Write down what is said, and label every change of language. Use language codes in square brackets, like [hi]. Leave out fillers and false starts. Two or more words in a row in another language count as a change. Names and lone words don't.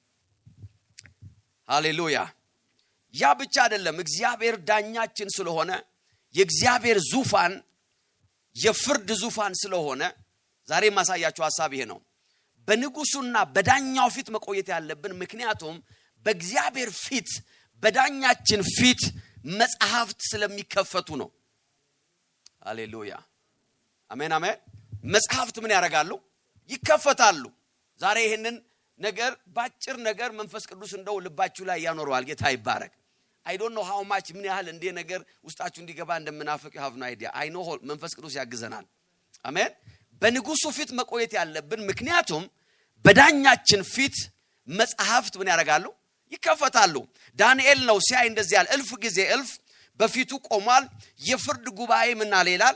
[am] ሃሌሉያ። ያ ብቻ አይደለም። እግዚአብሔር ዳኛችን ስለሆነ የእግዚአብሔር ዙፋን የፍርድ ዙፋን ስለሆነ ዛሬ ማሳያችሁ ሐሳብ ይሄ ነው። በንጉሱና በዳኛው ፊት መቆየት ያለብን ምክንያቱም በእግዚአብሔር ፊት በዳኛችን ፊት መጽሐፍት ስለሚከፈቱ ነው። ሃሌሉያ አሜን አሜን። መጽሐፍት ምን ያደርጋሉ? ይከፈታሉ። ዛሬ ይሄንን ነገር ባጭር ነገር መንፈስ ቅዱስ እንደው ልባችሁ ላይ ያኖረዋል። ጌታ ይባረክ። [en] I don't know how much [am] ምን ያህል እንደ ነገር ውስጣችሁ እንዲገባ እንደምናፈቅ [en] you have no idea። I know [am] መንፈስ ቅዱስ ያግዘናል። አሜን። በንጉሱ ፊት መቆየት ያለብን ምክንያቱም በዳኛችን ፊት መጽሐፍት ምን ያደርጋሉ? ይከፈታሉ። ዳንኤል ነው ሲያይ እንደዚህ ያለ እልፍ ጊዜ እልፍ በፊቱ ቆሟል። የፍርድ ጉባኤ ምን አለ ይላል?